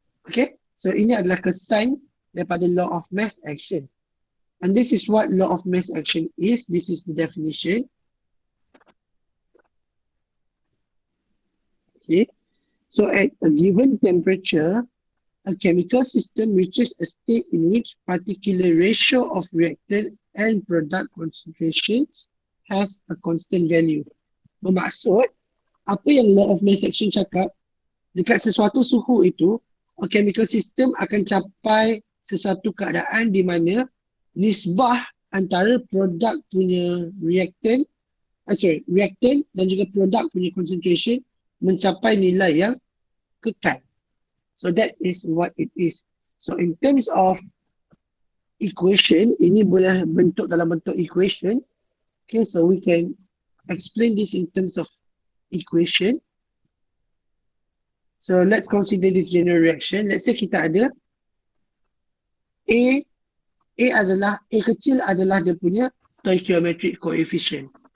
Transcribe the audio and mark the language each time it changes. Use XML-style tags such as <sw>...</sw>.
<ms>Okay, so ini adalah kesan daripada law of mass action.</ms> <en>And this is what law of mass action is. This is the definition. Okay, so at a given temperature, a chemical system reaches a state in which particular ratio of reactant and product concentrations has a constant value.</en> <ms>Bermaksud, apa yang law of mass action cakap, dekat sesuatu suhu itu,</ms> <en>a chemical system</en> <ms>akan capai sesuatu keadaan di mana nisbah antara produk punya reactant dan juga produk punya concentration mencapai nilai yang kekal.</ms> <en>So that is what it is.</en> <ms>So in terms of equation, ini boleh bentuk dalam bentuk equation.</ms> <en>Okay, so we can explain this in terms of equation. So let's consider this general reaction. Let's say</en> <ms>kita ada A kecil adalah dia punya stoichiometric coefficient.</ms>